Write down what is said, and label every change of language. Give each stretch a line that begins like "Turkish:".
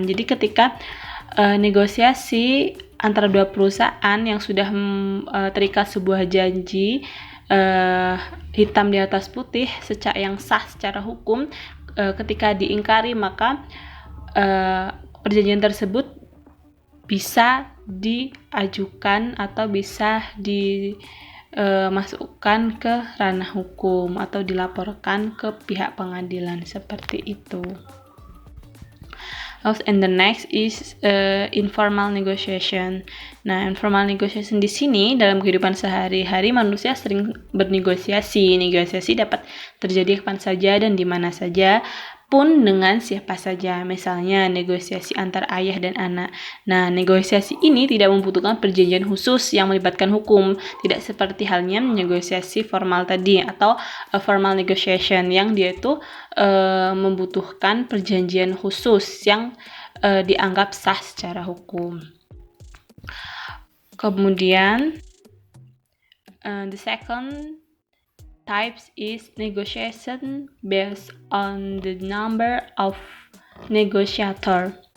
Indonesian: Jadi ketika negosiasi antara dua perusahaan yang sudah terikat sebuah janji hitam di atas putih yang sah secara hukum, ketika diingkari maka perjanjian tersebut bisa diajukan atau bisa dimasukkan ke ranah hukum atau dilaporkan ke pihak pengadilan, seperti itu.
English: And the next is informal negotiation.
Indonesian: Nah, informal negotiation di sini dalam kehidupan sehari-hari manusia sering bernegosiasi. Negosiasi dapat terjadi kapan saja dan di mana saja, pun dengan siapa saja. Misalnya negosiasi antar ayah dan anak. Nah, negosiasi ini tidak membutuhkan perjanjian khusus yang melibatkan hukum, tidak seperti halnya negosiasi formal tadi atau formal negotiation yang dia itu membutuhkan perjanjian khusus yang dianggap sah secara hukum. Kemudian
English: the second types is negotiation based on the number of negotiator.